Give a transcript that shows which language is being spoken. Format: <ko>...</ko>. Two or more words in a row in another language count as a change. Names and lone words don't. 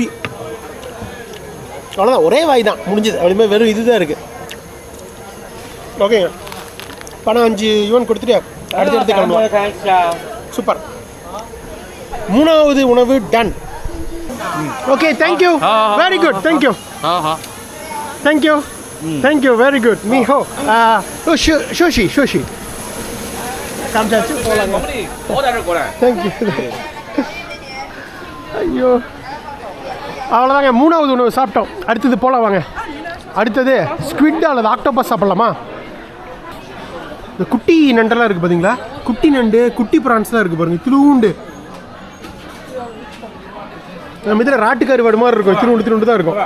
<ta>அவ்வளோதான், ஒரே வாய் தான் முடிஞ்சது. அப்படியே வெறும் இது தான் இருக்குது. ஓகேங்க, பணம் 5 யுவான் கொடுத்துட்டு அடுத்து கிளம்பலாம்.</ta> <zh>看一下。</zh> <ta>சூப்பர். 3வது உணவு டன்.</ta> <en>okay thank you, very good. thank you</en> <zh>好好。</zh> <en>thank you thank you, very good.</en> <ta>மீஹோ</ta> <zh>谢谢 谢谢</zh> <ta>காமிச்சாச்சு, போகலாங்க.</ta> <zh>我在这过来。</zh> <ta>தேங்க்யூ. ஐயோ, அவ்வளோதாங்க, 3வது உணவு சாப்பிட்டோம். அடுத்தது போகலாம் வாங்க. அடுத்தது ஸ்குவிட் அல்லது ஆக்டோபஸ் சாப்பிட்லாமா? இந்த குட்டி நண்டெல்லாம் இருக்குது பார்த்தீங்களா? குட்டி நண்டு, குட்டி ப்ரான்ஸ் தான் இருக்குது பாருங்கள், திருவுண்டு. நம்ம இதில் ராட்டு கருவாடு மாதிரி இருக்கும், திருவுண்டு தான் இருக்கும்.</ta>